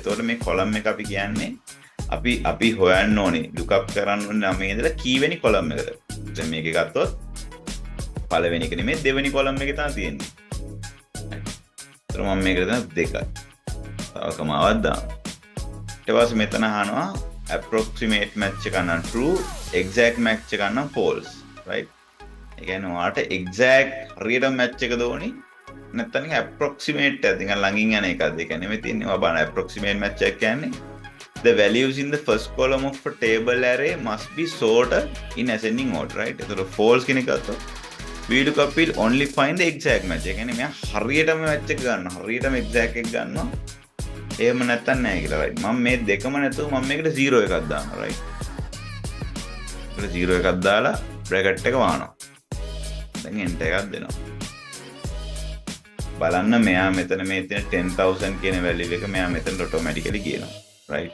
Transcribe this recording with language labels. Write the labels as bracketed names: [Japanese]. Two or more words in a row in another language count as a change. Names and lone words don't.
[Sinhala] එතකොට මේ column එක අපි කියන්නේ අපි හොයන්න ඕනේ lookup කරන්න ඕනේ 9 ඉඳලා කීවෙනි column එකද. දැන් මේක ගත්තොත් පළවෙනි එක නෙමෙයි දෙවෙනි column එකේ තමයි තියෙන්නේ. ඒතර මම මේකට දාන 2යි. තව කමාවක් දාන්න. ඊට පස්සේ මෙතන අහනවා [English] approximate match [Sinhala] එක නම් true, [English] exact match [Sinhala] එක නම් false. right? ඒ කියන්නේ ඔයාලට exact හරියටම match එකද ඕනේ නැත්නම් approximate එකද නිකන් ළඟින් යන එකද. ඒ කියන්නේ මේ තියෙන්නේ ඔයා බලන්න [English] approximate match [Sinhala] එක කියන්නේ [English] the values in the first column of a table array must be sorted in ascending order. right? [Sinhala] ඒතර false කියන එක ගත්තොත් [English] VLOOKUP will only find the exact match. [Sinhala] ඒ කියන්නේ මෙයා හරියටම match එක ගන්නවා. හරියටම exact එක ගන්නවා. එහෙම නැත්තම් නැහැ කියලා. right? මම මේ දෙකම නැතුව මම මේකට 0 එකක් දානවා. right? ඒකට 0 එකක් දාලා bracket එක වහනවා. දැන් enter එකක් දෙනවා. බලන්න මෙයා මෙතන මේ තියෙන 10000 කියන value එක මෙයා මෙතන automatically කියනවා. right?